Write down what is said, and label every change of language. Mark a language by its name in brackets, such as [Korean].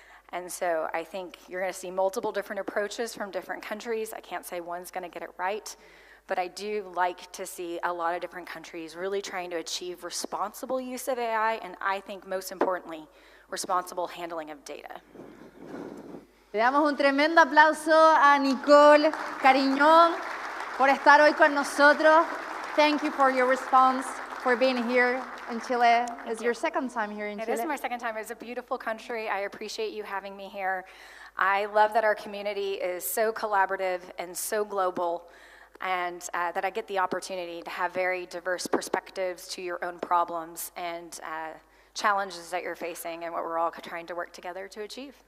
[English] And so I think you're going to see multiple different approaches from different countries. I can't say one's going to get it right, but I do like to see a lot of different countries really trying to achieve responsible use of AI, and I think most importantly, responsible handling of data. [Spanish] Le damos un tremendo aplauso a Nicole Carignan por estar hoy con nosotros. [English] Thank you for your response, for being here in Chile. It's your second time here in Chile. It is my second time. It's a beautiful country. I appreciate you having me here. I love that our community is so collaborative and so global, and that I get the opportunity to have very diverse perspectives to your own problems and challenges that you're facing and what we're all trying to work together to achieve.